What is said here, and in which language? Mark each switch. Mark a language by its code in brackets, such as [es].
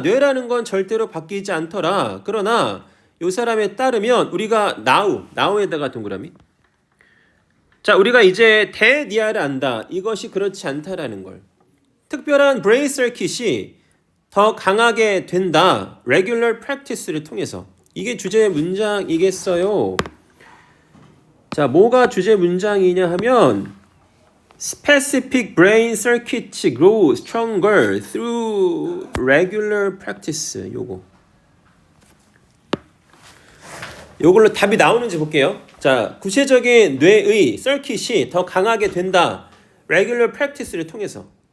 [ko] 뇌라는 건 절대로 바뀌지 않더라. 그러나 이 사람에 따르면 우리가 now에다가 동그라미. 자, 우리가 이제 대니아를 안다. 이것이 그렇지 않다라는 걸. 특별한 브레인 서킷이 더 강하게 된다. [en] regular practice [ko] 를 통해서. 이게 주제 문장이겠어요. 자, 뭐가 주제 문장이냐 하면 [en] specific brain circuits grow stronger through regular practice. [ko] 요걸로 답이 나오는지 볼게요. 자, 구체적인 뇌의 서킷이 더 강하게 된다. [en] regular practice [ko] 를 통해서.